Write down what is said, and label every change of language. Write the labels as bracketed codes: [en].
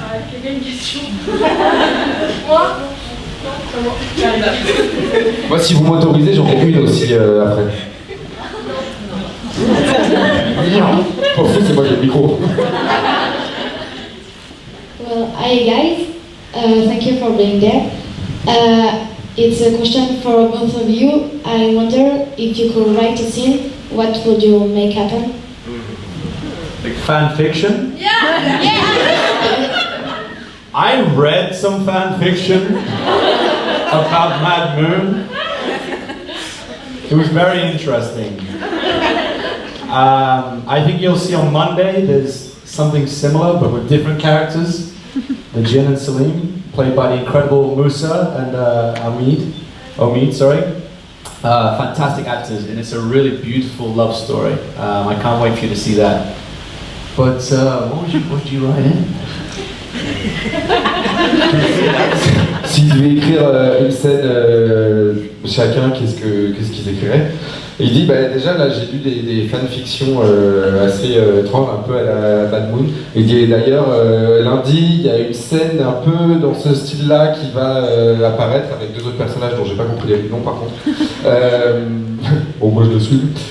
[fr] Quelle est une question? Moi? Non, c'est Moi, si vous m'autorisez, j'en ai une aussi après. Non. En fait, c'est moi qui ai le micro. [en] Well, hi guys. Thank you for being there. It's a question for both of you. I wonder if you could write a scene, what would you make happen? Like fan fiction? Yeah! I read some fan fiction about Mad Moon. It was very interesting. I think you'll see on Monday there's something similar but with different characters. The Jin and Salim, played by the incredible Musa and Omid, sorry. Fantastic actors, and it's a really beautiful love story. I can't wait for you to see that. But what would you write in? [fr] S'ils devaient écrire une scène chacun, qu'est-ce qu'ils écriraient? Et il dit, bah, déjà là j'ai lu des fanfictions assez étranges, un peu à la Bad Moon. Il dit d'ailleurs lundi il y a une scène un peu dans ce style-là qui va apparaître avec deux autres personnages dont j'ai pas compris les noms par contre. Bon moi je le suis.